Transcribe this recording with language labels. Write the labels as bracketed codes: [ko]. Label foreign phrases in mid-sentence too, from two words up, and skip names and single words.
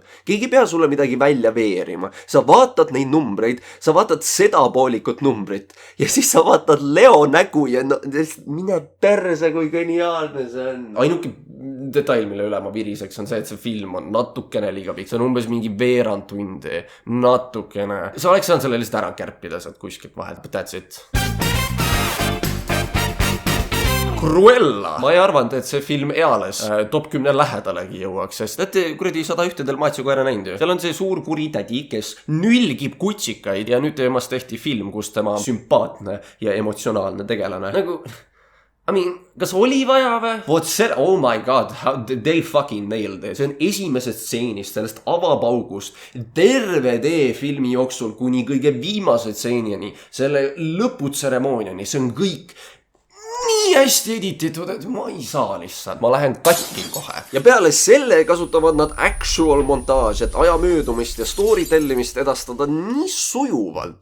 [et] Keegi ei pea sulle midagi välja veerima. Sa vaatad neid numbreid, sa vaatad seda poolikut numbrit ja siis sa vaatad Leo nägu ja no, mine perse, kui geniaalne see on. Ainuke detail, mille üle ma viriseks, on see, et see film on natukene liiga pikk. See on umbes mingi veerand tundi. Natukene. Sa oleks saanud selle lihtsalt ära kärpida sealt kuskilt vahelt. [en] But that's it. Cruella. [et] Ma ei arvanud, et see film eales top 10 lähedalegi jõuaks, sest et kuradi 101 Dalmatsia koera näinud ju. Seal on see suur kuritädi, kes nülgib kutsikaid ja nüüd temast tehti film, kus tema sümpaatne ja emotsionaalne tegelane. Nagu... [en] I mean, [et] kas oli vaja või? Vot see, [en] oh my god, they fucking nailed it. [et] See on esimesest stseenist, sellest avapaugust, terve tee filmi jooksul kuni kõige viimase stseenini, selle lõputseremooniani, see on kõik nii hästi edititud, et ma ei saa lihtsalt. Ma lähen katki kohe. Ja peale selle kasutavad nad actual montaaž, et aja möödumist ja story tellimist edastada nii sujuvalt.